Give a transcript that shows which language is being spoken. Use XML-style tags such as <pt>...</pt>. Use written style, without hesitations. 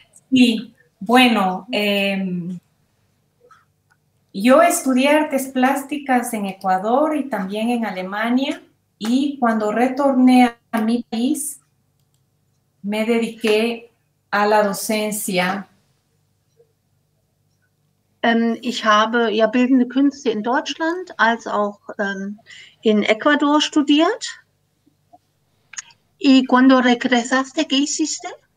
<es>Sí, bueno, yo estudié artes plásticas en Ecuador y también en Alemania, y cuando retorné a mi país, me dediqué a la docencia.</es> <de>Ich habe ja bildende Künste in Deutschland als auch in Ecuador studiert.</de> <es>¿Y cuando regresaste, qué hiciste?</es>